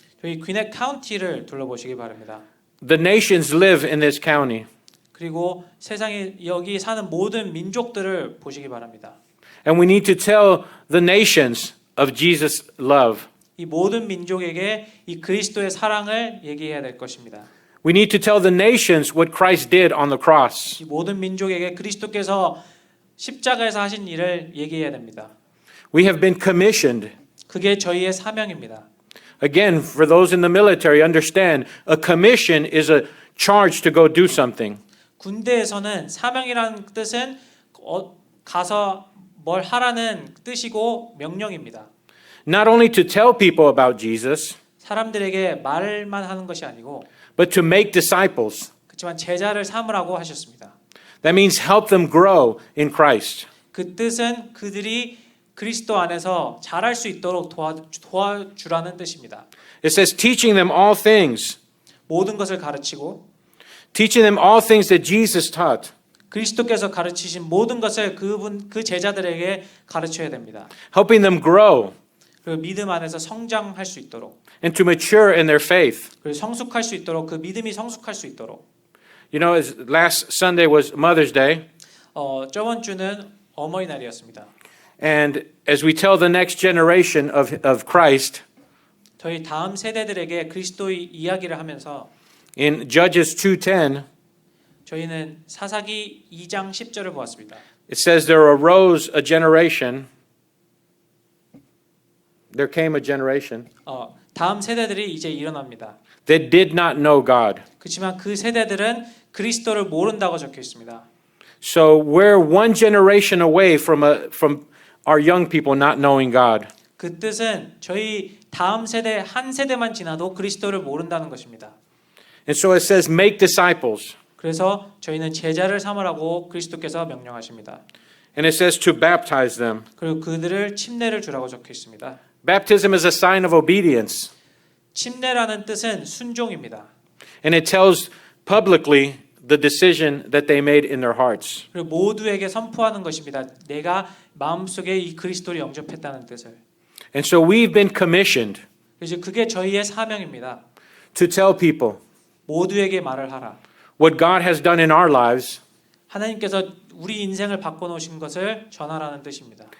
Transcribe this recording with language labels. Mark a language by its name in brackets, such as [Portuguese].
[Korean] 저희 귀넷 카운티를 둘러보시기 바랍니다. [English] the nations live in this county. [Korean] 그리고 세상에 여기 사는 모든 민족들을 보시기 바랍니다. [English] And we need to tell the nations of Jesus' love. [Korean] 이 모든 민족에게 이 그리스도의 사랑을 얘기해야 될 것입니다. [English] We need to tell the nations what Christ did on the cross. [Korean] 이 모든 민족에게 그리스도께서 십자가에서 하신 일을 얘기해야 됩니다. [English] We have been commissioned. [Korean] 그게 저희의 사명입니다. [English] Again, for those in the military, understand a commission is a charge to go do something. [Korean] 군대에서는 사명이라는 뜻은 가서 뭘 하라는 뜻이고 명령입니다. [English] Not only to tell people about Jesus, [Korean] 사람들에게 말만 하는 것이 아니고 [English] but to make disciples. [Korean] 그렇지만 제자를 삼으라고 하셨습니다. [English] That means help them grow in Christ. [Korean] 그 뜻은 그들이 그리스도 안에서 잘할 수 있도록 도와주라는 뜻입니다. [English] It says teaching them all things. [Korean] 모든 것을 가르치고 [English] Teaching them all things that Jesus taught. [Korean] 그리스도께서 가르치신 모든 것을 그 제자들에게 가르쳐야 됩니다. [English] Helping them grow [Korean] 그 믿음 안에서 성장할 수 있도록 [English] and to mature in their faith. [Korean] 그리고 성숙할 수 있도록 그 믿음이 성숙할 수 있도록. [English] You know, as last Sunday was Mother's Day, [Korean] 저번 주는 어머니날이었습니다. [English] and as we tell the next generation of Christ, [Korean] 저희 다음 세대들에게 그리스도의 이야기를 하면서 [English] in Judges 2:10, [Korean] 저희는 사사기 2장 10절을 보았습니다. [English] it says there arose a generation. There came a generation [Korean] 다음 세대들이 이제 일어납니다. [English] that did not know God. [Korean] 그렇지만 그 세대들은 그리스도를 모른다고 적혀 있습니다. [English] So we're one generation away from our young people not knowing God. [Korean] 그 뜻은 저희 다음 세대 한 세대만 지나도 그리스도를 모른다는 것입니다. [English] And so it says make disciples. [Korean] 그래서 저희는 제자를 삼으라고 그리스도께서 명령하십니다. [English] And it says to baptize them. [Korean] 그리고 그들을 침례를 주라고 적혀 있습니다. [English] Baptism is a sign of obedience. [Korean] 침례라는 뜻은 순종입니다. [English] And it tells publicly the decision that they made in their hearts. [Korean] 그리고 모두에게 선포하는 것입니다. 내가 마음속에 이 그리스도를 영접했다는 뜻을. [English] And so we've been commissioned [Korean] 그래서 그게 저희의 사명입니다. [English] to tell people [Korean] 모두에게 말을 하라. [English] what God has done in our lives [Korean] 하나님께서 우리 인생을 바꿔놓으신 것을 전하라는 뜻입니다.